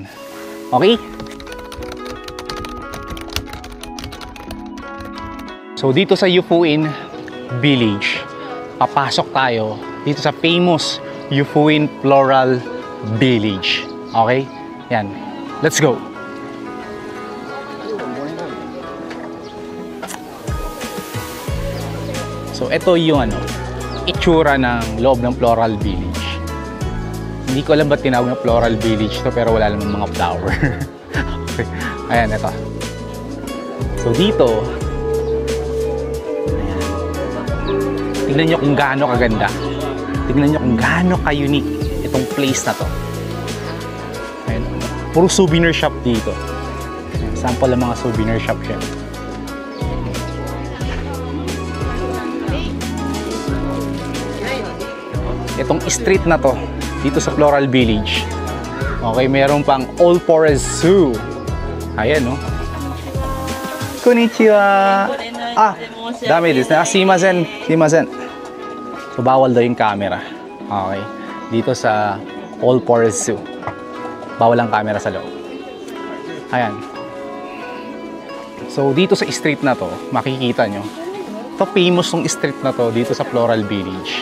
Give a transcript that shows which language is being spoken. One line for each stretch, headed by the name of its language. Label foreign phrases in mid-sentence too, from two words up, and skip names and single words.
Filipino: Okay? So, dito sa Yufuin Village, papasok tayo dito sa famous Yufuin Floral Village. Okay? Yan.
English: Let's go!
Filipino: So, ito yung itsura ng loob ng Floral Village. Hindi ko alam ba't tinawag na Floral Village to, pero wala namang mga flower. Okay. Ayan, ito. So, dito, tignan nyo kung gaano kaganda. Tignan nyo kung gaano ka-unique itong place na to. Ayan. Puro
English: souvenir shop
Filipino: dito. Ayan. Sample ng mga
English: souvenir shop
Filipino: siya. Itong street na to, dito sa Floral Village. Okay, meron pang All Forest Zoo. Ayan, no?
Japanese: こんにちは！あ、だめですね. すみません、すみません.
Filipino: So, bawal daw yung camera. Okay. Dito sa All Forest Zoo. Bawal ang camera sa loob. Ayan. So, dito sa street na to, makikita nyo. Ito, famous ng street na to dito sa Floral Village.